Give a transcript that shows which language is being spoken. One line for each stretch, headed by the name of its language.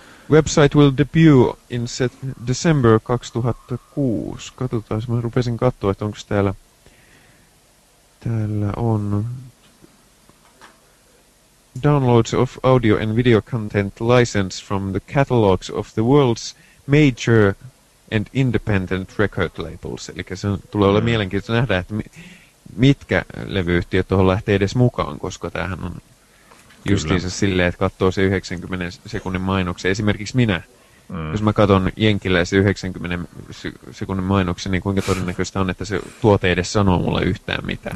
English: Website will debut in December 2006.
Finnish: Katsotaan, mä rupesin katsoa, että onko täällä... Täällä on...
English: Downloads of audio and video content licensed from the catalogs of the world's major and independent record labels.
Finnish: Eli se tulee olla mielenkiintoista nähdä, että mitkä levyyhtiöt tuohon lähtee edes mukaan, koska tämähän on justiinsa silleen, että katsoo se 90 sekunnin mainoksen. Esimerkiksi minä, jos mä katson jenkiläisen 90 sekunnin mainoksen, niin kuinka todennäköistä on, että se tuote edes sanoo mulle yhtään mitään.